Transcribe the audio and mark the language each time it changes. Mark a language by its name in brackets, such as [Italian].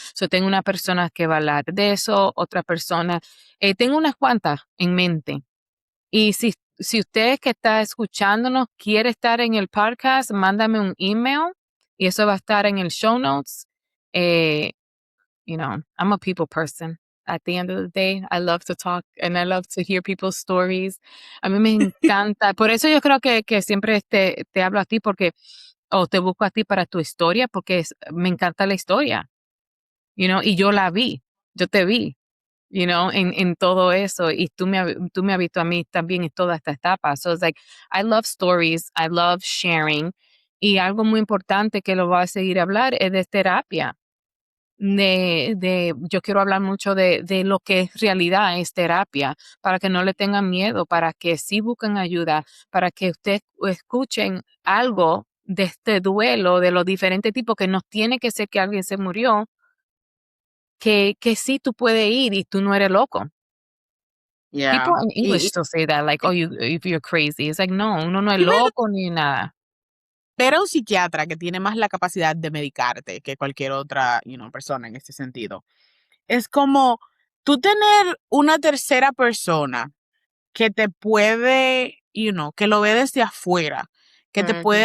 [Spanish] So, tengo una persona que va a hablar de eso, otra persona, tengo unas cuantas en mente. Y si usted que está escuchándonos quiere estar en el podcast, mándame un email y eso va a estar en el show notes. [English] Eh, I'm a people person. At the end of the day, I love to talk and I love to hear people's stories. [Spanish] A mí me encanta. Por eso yo creo que siempre te hablo a ti o te busco a ti para tu historia, porque me encanta la historia, y yo la vi, yo te vi, en todo eso. Y tú me has visto a mí también en toda esta etapa. [English] So it's like, I love stories, I love sharing. [Spanish] Y algo muy importante que lo voy a seguir a hablar es de terapia. Yo quiero hablar mucho de lo que es realidad, es terapia, para que no le tengan miedo, para que sí busquen ayuda, para que ustedes escuchen algo de este duelo, de los diferentes tipos, que no tiene que ser que alguien se murió, que sí tú puedes ir y tú no eres loco. [English] yeah. People in English still say that, like, "Oh, if you're crazy." It's like, [Spanish] no, uno no es Y ver, loco ni nada. ver a un psiquiatra que tiene más la capacidad de medicarte que cualquier otra, persona en este sentido. Es como tú tener una tercera persona que te puede, que lo ve desde afuera, que te puede